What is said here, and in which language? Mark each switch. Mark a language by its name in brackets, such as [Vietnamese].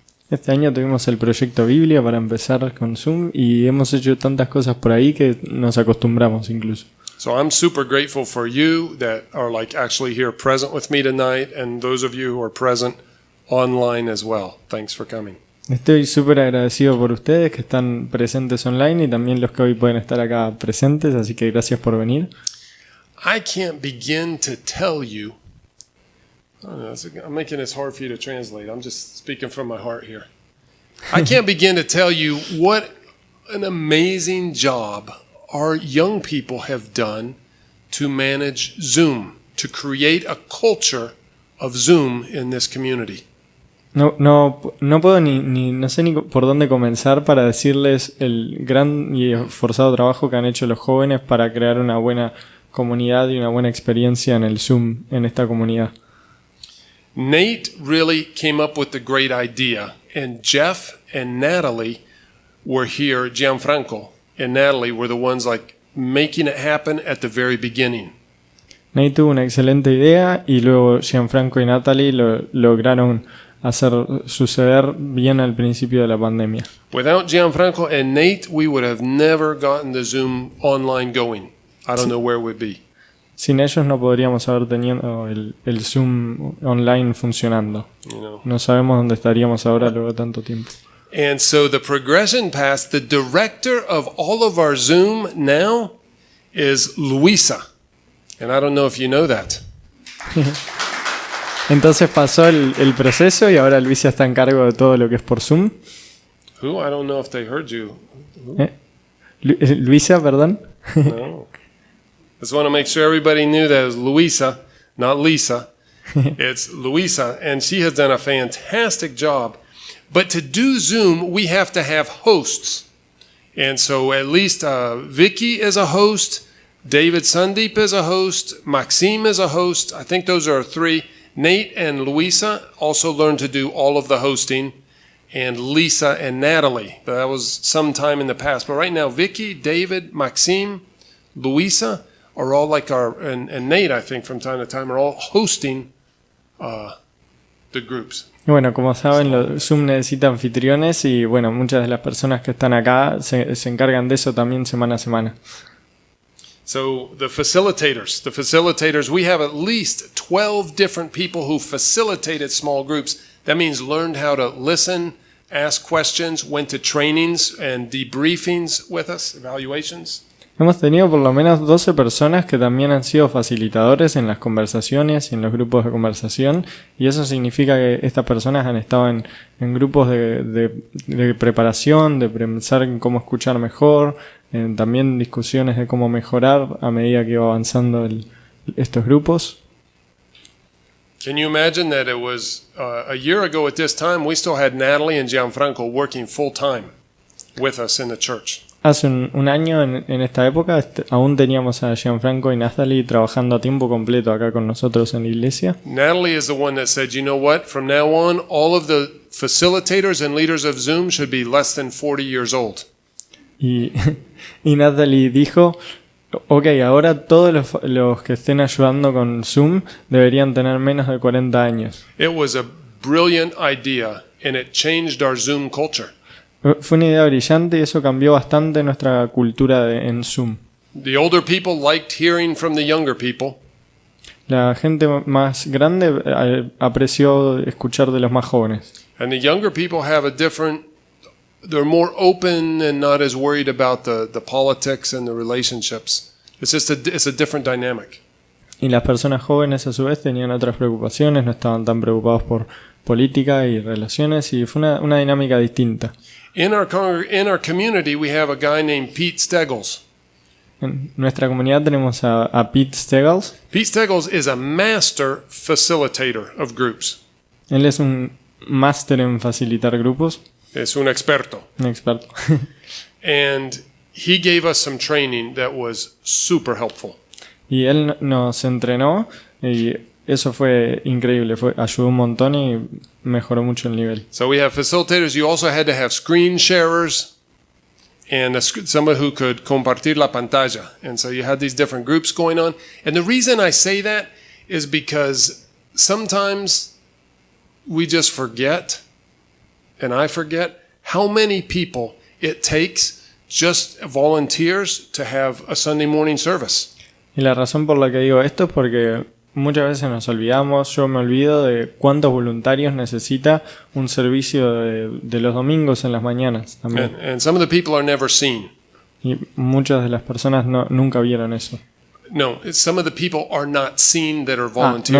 [Spanish] Este año tuvimos el proyecto Biblia para empezar con Zoom y hemos hecho tantas cosas por ahí que nos acostumbramos incluso. [English] So I'm super grateful for you that are like actually here present with me tonight, and those of you who are present online as well. Thanks for coming. [Spanish] Estoy súper agradecido por ustedes que están presentes online y también los que hoy pueden estar acá presentes, así que gracias por venir. [English] I can't begin to tell you. I'm making this hard for you to translate. I'm just speaking from my heart here. I can't begin to tell you what an amazing job our young people have done to manage Zoom, to create a culture of Zoom in this community. [Spanish] No puedo no sé ni por dónde comenzar para decirles el gran y esforzado trabajo que han hecho los jóvenes para crear una buena comunidad y una buena experiencia en el Zoom, en esta comunidad. [English] Nate really came up with the great idea, and Jeff and Natalie were here, Gianfranco and Natalie were the ones like making it happen at the very beginning. [Spanish] Nate tuvo una excelente idea y luego Gianfranco y Natalie lo lograron hacer suceder bien al principio de la pandemia. [English] Without Gianfranco and Nate, we would have never gotten the Zoom online going. I don't know where we'd be. [Spanish] Sin ellos no podríamos haber tenido el Zoom online funcionando. No sabemos dónde estaríamos ahora luego de tanto tiempo. [English] And so the progression past, the director of all of our Zoom now is Luisa. And I don't know if you know that. [Spanish] Entonces pasó el proceso y ahora Luisa está en cargo de todo lo que es por Zoom. [English] Who? I don't know if they heard you. [Spanish] Luisa, perdón. No. [English] Just want to make sure everybody knew that it was Luisa, not Lisa. It's Luisa, and she has done a fantastic job. But to do Zoom, we have to have hosts. And so at least Vicky is a host, David Sundeep is a host, Maxime is a host. I think those are 3. Nate and Luisa also learned to do all of the hosting, and Lisa and Natalie. But that was some time in the past. But right now, Vicky, David, Maxime, Luisa are all like and Nate, I think, from time to time, are all hosting the groups. [Spanish] Y bueno, como saben, Zoom necesita anfitriones y bueno, muchas de las personas que están acá se encargan de eso también semana a semana. [English] So the facilitators, we have at least 12 different people who facilitated small groups. That means learned how to listen, ask questions, went to trainings and debriefings with us, evaluations. [Spanish] Hemos tenido por lo menos 12 personas que también han sido facilitadores en las conversaciones y en los grupos de conversación, y eso significa que estas personas han estado en grupos de preparación, de pensar en cómo escuchar mejor, también discusiones de cómo mejorar a medida que iba avanzando estos grupos. [English] Can you imagine that it was a year ago at this time we still had Natalie and Gianfranco working full time with us in the church? [Spanish] Hace un año en esta época aún teníamos a Gianfranco y Natalie trabajando a tiempo completo acá con nosotros en la iglesia. [English] Natalie is the one that said, you know what, from now on all of the facilitators and leaders of Zoom should be less than 40 years old. [Spanish] Y Natalie dijo, ok, ahora todos los que estén ayudando con Zoom deberían tener menos de 40 años. [English] It was a brilliant idea and it changed our Zoom culture. [Spanish] Fue una idea brillante y eso cambió bastante nuestra cultura en Zoom. [English] The older people liked hearing from the younger people. [Spanish] La gente más grande apreció escuchar de los más jóvenes. [English] And the younger people have they're more open and not as worried about the politics and the relationships. It's a different dynamic. [Spanish] Y las personas jóvenes a su vez tenían otras preocupaciones, no estaban tan preocupados por política y relaciones, y fue una dinámica distinta. [English] In our community we have a guy named Pete Steggles. [Spanish] En nuestra comunidad tenemos a Pete Steggles. [English] Pete Steggles is a master facilitator of groups. [Spanish] Él es un máster en facilitar grupos. Es un experto. Un experto. [English] And he gave us some training that was super helpful. [Spanish] Y él nos entrenó y eso fue increíble, ayudó un montón y mejoró mucho el nivel. [English] So we have facilitators. You also had to have screen sharers and somebody who could [Spanish] compartir la pantalla. [English] And so you had these different groups going on. And the reason I say that is because sometimes we just forget, and I forget, how many people it takes, just volunteers, to have a Sunday morning service. [Spanish] Y la razón por la que digo esto es porque muchas veces nos olvidamos, yo me olvido de cuántos voluntarios necesita un servicio de los domingos en las mañanas también. [English] And some of the people are never seen. [Spanish] Y muchas de las personas nunca vieron eso. [English] No, some of the people are not seen that are volunteering.